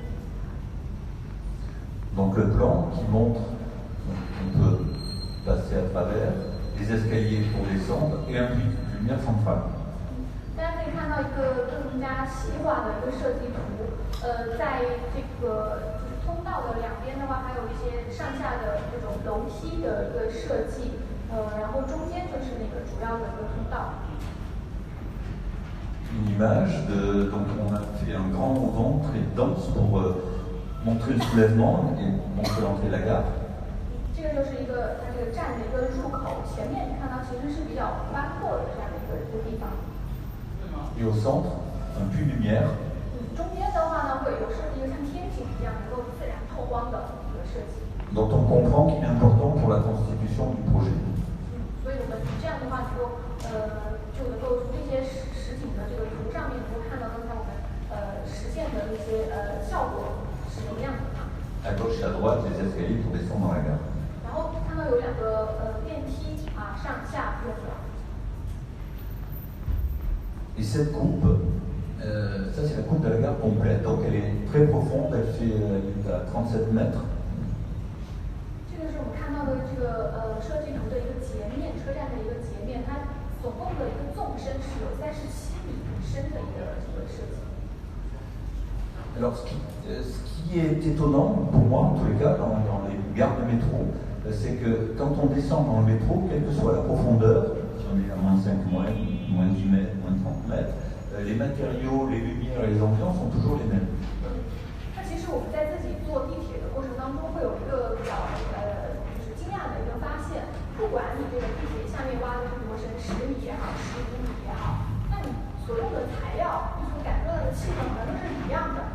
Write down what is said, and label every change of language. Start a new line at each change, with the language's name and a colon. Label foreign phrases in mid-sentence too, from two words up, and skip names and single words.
French: Donc le plan qui montre qu'on peut passer à travers les escaliers pour descendre et un puits de lumière centrale.
Chinese: 大家可以看到一个更加细化的一个设计图，在这个就是通道的两边的话，还有一些上下的这种楼梯的一个设计，然后中间就是那个主要的一个通道。
French: Une image donc on a fait un grand mouvement très dense pour montrer le soulèvement et montrer l'entrée de la gare.
Chinese: 这个就是一个它这个站的一个入口，前面你看到其实是比较宽阔的这样的一个地方。
French: Et au centre, un puits de lumière.
Chinese: 中间的话呢，会有设计一个像天井一样能够自然透光的一个设计。
French: Dont on comprend qu'il est important pour la constitution du projet.
Chinese: 所以我们这样的话能够就能够从这些实景的这个图上面能够看到刚才我们实现的那些效果是什么样的。
French: À gauche et à droite, les escaliers pour descendre dans la gare.
Chinese: 然后看到有两个电梯上下运转。
French: Et cette coupe, ça c'est la coupe de la gare complète, donc elle est très profonde, elle est à 37 mètres.
Chinese: 这个是我们看到的这个设计图的一个截面，车站的一个截面，它总共的一个纵深是有37米深的一个这个设计。
French: Alors ce qui est étonnant pour moi, en tous les cas, dans les gares de métro, c'est que quand on descend dans le métro, quelle que soit la profondeur, si on est à moins 5 mètres, moins 10 mètres, moins 30 mètres, les matériaux, les lumières et les ambiances sont toujours les mêmes.
Chinese: 那其实我们在自己坐地铁的过程当中，会有一个比较就是惊讶的一个发现，不管你这个地铁下面挖的是多深，10米也好，15米也好， 所用的材料，你所感受到的气氛好像都是一样的。